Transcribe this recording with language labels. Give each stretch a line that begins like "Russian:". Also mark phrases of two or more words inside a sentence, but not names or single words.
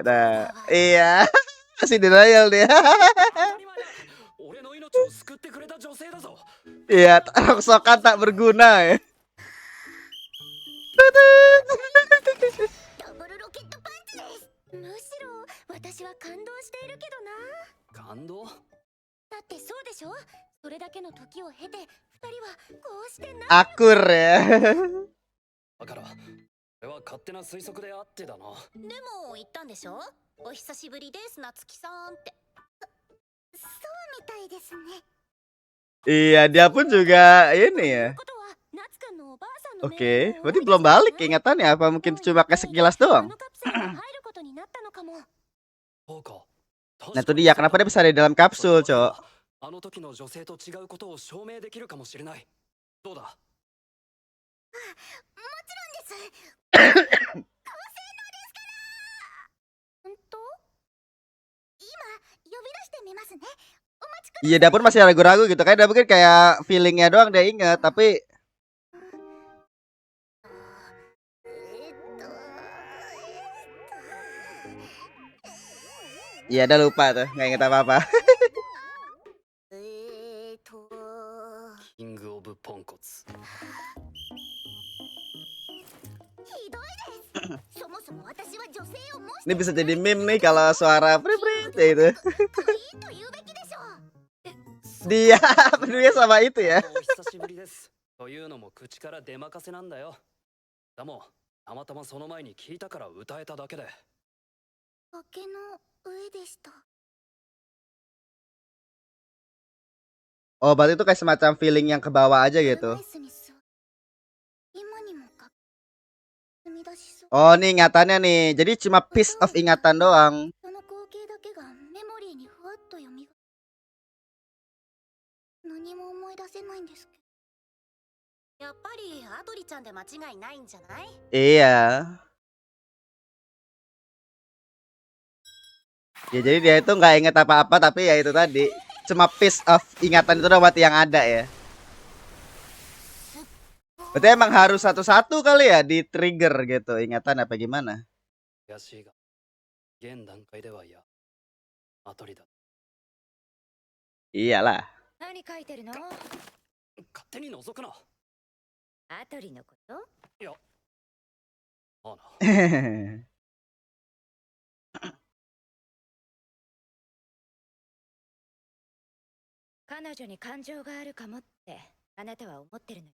Indonesian: Nah, iya. Masih denial dia. Iya, rongsokan tak berguna ya.
Japanese: ダブルロケットパンチです。むしろ私は感動しているけどな。感動？だってそうでしょ。それだけの時を経て二人はこうして
Indonesian: Akur ya.
Japanese: だから俺は勝手な推測であってだな。でも言ったんでしょ。お久しぶりです夏希さんって。そうみたいですね。
Indonesian: Iya, dia pun juga ini
Japanese: とい
Indonesian: ya.
Japanese: うことは夏くんのおばあさんの命
Indonesian: Oke,
Japanese: 令を
Indonesian: berarti
Japanese: 思い出
Indonesian: belum
Japanese: したの
Indonesian: balik
Japanese: ね。
Indonesian: ingatannya apa mungkin
Japanese: どう
Indonesian: cuma
Japanese: やら
Indonesian: kayak sekilas
Japanese: あ
Indonesian: doang.
Japanese: のカプセルに入ることになったのかも。そうか。
Indonesian: Nah itu dia kenapa dia bisa ada di dalam kapsul, Cok.
Japanese: あの時の女性と違うことを証明できるかもしれない。どうだ？もちろんです。高性能ですから。今呼び出してみますね。お待ちください。
Indonesian: Iya, dia pun masih ragu-ragu gitu kan. Dia mungkin kayak feelingnya doang dia inget, tapi えーっと iya dia lupa tuh, nggak inget apa-apa.
Japanese: キングオブポンコツ。ひどいです。そもそも私は女性を模し
Indonesian: Ini
Japanese: て
Indonesian: bisa jadi meme nih kalau suara prit-prit ya itu.
Japanese: 可愛いと言うべきでしょう。
Indonesian: Dia peduli sama itu ya.
Japanese: お久しぶりです。というのも口から出任せなんだよ。でもたまたまその前に聞いたから歌えただけで。崖の上でした。
Indonesian: Oh, berarti itu kayak semacam feeling yang ke bawah aja
Japanese: 車
Indonesian: gitu.
Japanese: 椅子に座今にもか積み出しそう。
Indonesian: Oh, nih ingatannya nih. Jadi cuma
English: piece of
Indonesian: ingatan doang.
Japanese: その光景だけがメモリーにふわっとよみが何も思い出せないんですけど。やっぱりアドリちゃんで間違いないんじゃない？
Indonesian: Iya. Ya jadi dia itu nggak inget apa-apa tapi ya itu tadi cuma
English: piece of
Indonesian: ingatan itu doang berarti yang ada ya. Berarti emang harus satu-satu kali ya di trigger gitu ingatan apa gimana?
Japanese: 悔しいが、現段階ではいや、アトリだ。
Indonesian: Iyalah.
Japanese: 何書いてるの？勝手に覗くな。アトリのこと？いや、ああな。彼女に感情があるかもってあなたは思ってるのよ。